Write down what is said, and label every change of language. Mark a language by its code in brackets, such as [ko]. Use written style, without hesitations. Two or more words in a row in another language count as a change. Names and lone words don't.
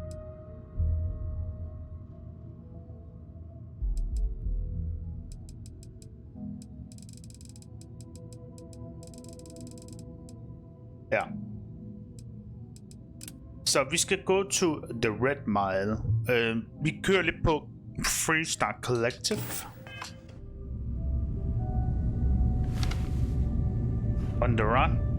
[da] Ja. Så vi skal gå til The Red Mile. Vi kører lidt på Freestyle Collective. [en] On the run.